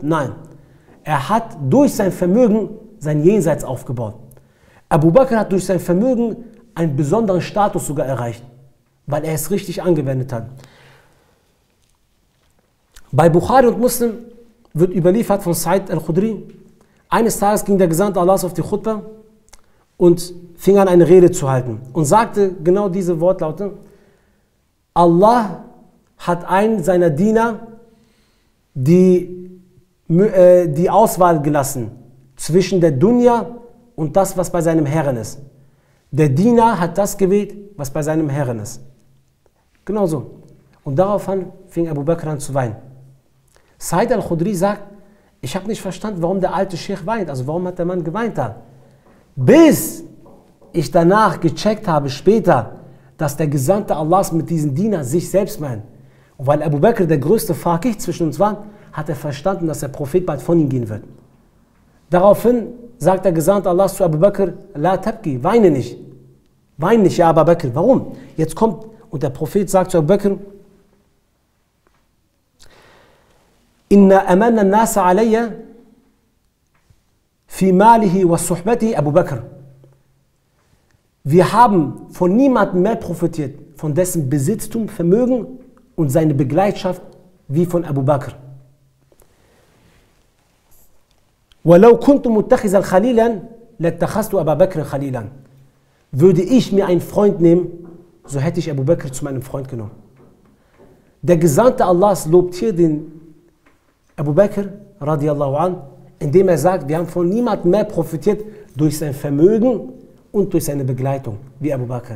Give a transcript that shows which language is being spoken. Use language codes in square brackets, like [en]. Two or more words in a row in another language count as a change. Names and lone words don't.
[de] Nein, er hat durch sein Vermögen sein Jenseits aufgebaut. Abu Bakr hat durch sein Vermögen einen besonderen Status sogar erreicht, weil er es richtig angewendet hat. Bei Bukhari und Muslim wird überliefert von Said al-Khudri. Eines Tages ging der Gesandte Allahs auf die Khutbah und fing an, eine Rede zu halten und sagte genau diese Wortlaute: Allah hat einen seiner Diener die Auswahl gelassen zwischen der Dunya und das, was bei seinem Herrn ist. Der Diener hat das gewählt, was bei seinem Herrn ist. Genau so. Und daraufhin fing Abu Bakr an zu weinen. Said al-Khudri sagt, ich habe nicht verstanden, warum der alte Sheikh weint. Also warum hat der Mann geweint da? Bis ich danach gecheckt habe, später, dass der Gesandte Allahs mit diesem Diener sich selbst meint. Und weil Abu Bakr der größte Faqih zwischen uns war, hat er verstanden, dass der Prophet bald von ihm gehen wird. Daraufhin sagt der Gesandte Allahs zu Abu Bakr: [ar] لا تبكي, [de] weine nicht. Weine nicht, ja Abu Bakr. Warum? Jetzt kommt, und der Prophet sagt zu Abu Bakr: [ar] إن أمن الناس علي في ماله وصحبته أبو بكر. [de] Wir haben von niemandem mehr profitiert, von dessen Besitztum, Vermögen und seine Begleitschaft, wie von Abu Bakr. [ar] وَلَوْ كُنْتُ مُتَّخِذًا خَلِيلًا لَاتَّخَذْتُ أَبَا بَكْرٍ خَلِيلًا. [de] Würde ich mir einen Freund nehmen, so hätte ich Abu Bakr zu meinem Freund genommen. Der Gesandte Allahs lobt hier den Abu Bakr [ar] رضي الله عن, [de] indem er sagt, wir haben von niemandem mehr profitiert durch sein Vermögen und durch seine Begleitung, wie Abu Bakr.